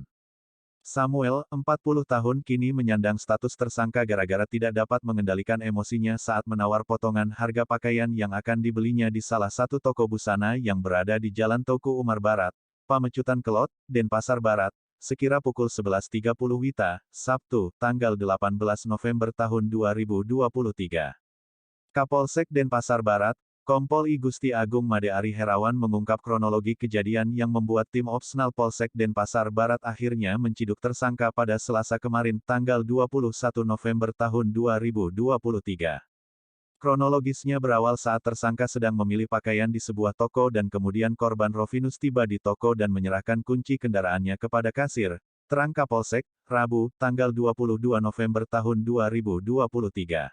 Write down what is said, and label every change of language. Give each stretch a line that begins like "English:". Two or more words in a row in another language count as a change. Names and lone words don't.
Indonesian: Samuel, 40 tahun kini menyandang status tersangka gara-gara tidak dapat mengendalikan emosinya saat menawar potongan harga pakaian yang akan dibelinya di salah satu toko busana yang berada di Jalan Tuku Umar Barat, Pamecutan Kelot, Denpasar Barat, sekira pukul 11.30 WITA, Sabtu, tanggal 18 November tahun 2023. Kapolsek Denpasar Barat, Kompol I Gusti Agung Made Ari Herawan mengungkap kronologi kejadian yang membuat tim Opsnal Polsek Denpasar Barat akhirnya menciduk tersangka pada Selasa kemarin tanggal 21 November tahun 2023. Kronologisnya berawal saat tersangka sedang memilih pakaian di sebuah toko dan kemudian korban Rovinus tiba di toko dan menyerahkan kunci kendaraannya kepada kasir, terang Kapolsek, Rabu, tanggal 22 November tahun 2023.